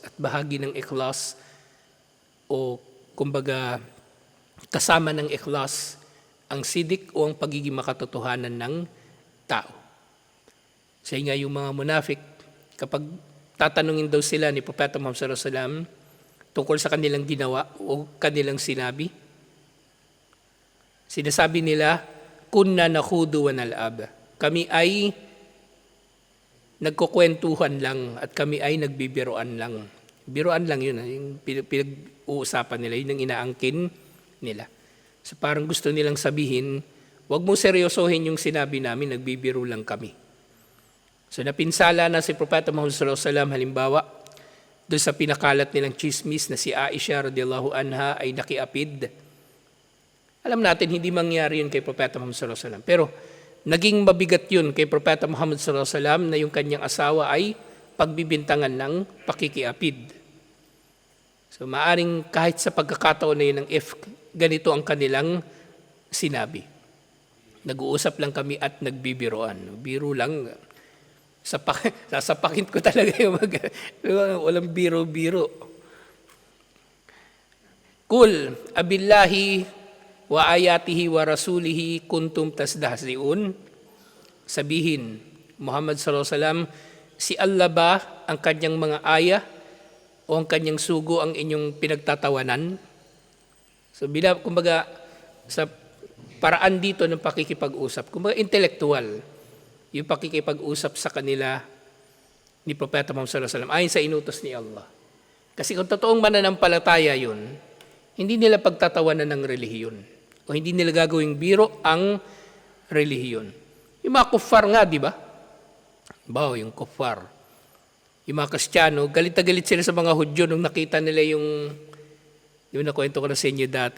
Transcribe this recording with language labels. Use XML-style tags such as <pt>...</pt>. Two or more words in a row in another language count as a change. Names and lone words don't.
<tl>At bahagi ng ikhlas, o kumbaga kasama ng ikhlas, ang sidik o ang pagiging makatotohanan ng tao. Sa nga yung mga munafik, kapag tatanungin daw sila ni Propeta Muhammad</tl> <ar>صلى الله عليه وسلم</ar> <tl>tungkol sa kanilang ginawa o kanilang sinabi, sinasabi nila,</tl> <ar>كنا نخوض ونلعب.</ar> <tl>Kami ay nagkukwentuhan lang at kami ay nagbibiroan lang. Biroan lang yun, yung pinag-uusapan nila, yun ang inaangkin nila. So parang gusto nilang sabihin, wag mo seryosohin yung sinabi namin, nagbibiro lang kami. So napinsala na si Propeta Muhammad</tl> <ar>صلى الله عليه وسلم,</ar> <tl>halimbawa, doon sa pinakalat nilang chismis na si Aisha</tl> <ar>رضي الله عنها</ar> <tl>ay nakiapid. Alam natin, hindi mangyari yun kay Propeta Muhammad</tl> <ar>صلى الله عليه وسلم.</ar> <tl>Pero naging mabigat yun kay Propeta Muhammad</tl> <ar>صلى الله عليه وسلم</ar> <tl>na yung kanyang asawa ay pagbibintangan ng pakikiapid. So maaring kahit sa pagkakataon na yun ng if ganito ang kanilang sinabi. Nag-uusap lang kami at nagbibiroan. Biro lang. Sasapakin ko talaga yung walang biro-biro.</tl> <ar>قل أبالله وآياته ورسوله كنتم تستهزئون.</ar> <tl>Sabihin, Muhammad</tl> <ar>صلى الله عليه وسلم,</ar> <tl>si Allah ba ang kanyang mga aya o ang kanyang sugo ang inyong pinagtatawanan? So kumbaga sa paraan dito ng pakikipag-usap, kumbaga intellectual, yung pakikipag-usap sa kanila ni Propeta Muhammad</tl> <ar>صلى الله عليه وسلم</ar> <tl>ayon sa inutos ni Allah. Kasi kung totoong mananampalataya yun, hindi nila pagtatawanan ng relihiyon o hindi nila gagawing biro ang relihiyon. Yung mga kuffar nga, di ba? Yung kuffar. Yung mga Kristiyano, galit na galit sila sa mga Hudyo nung nakita nila yung nakwento ko na sa inyo dati.</tl>